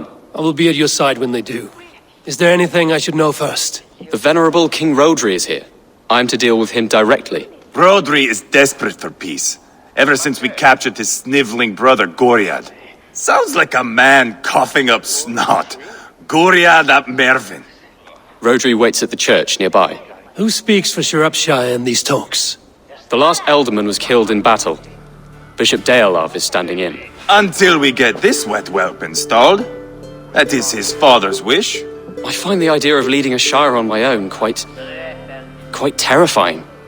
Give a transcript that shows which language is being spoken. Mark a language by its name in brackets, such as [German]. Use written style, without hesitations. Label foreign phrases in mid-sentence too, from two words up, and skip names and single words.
[English] I will be at your side when they do. Is there anything I should know first? The venerable King Rhodri is here. I am to deal with him directly. Rhodri is desperate for peace, ever since we captured his sniveling brother Goriad. Sounds like a man coughing up snot. Goriad ap Mervin. Rhodri waits at the church nearby. Who speaks for Sciropescire in these talks? The last Elderman was killed in battle. Bishop Deolav is standing in. Until we get this wet whelp installed. That is his father's wish. I find the idea of leading a shire on my own quite terrifying.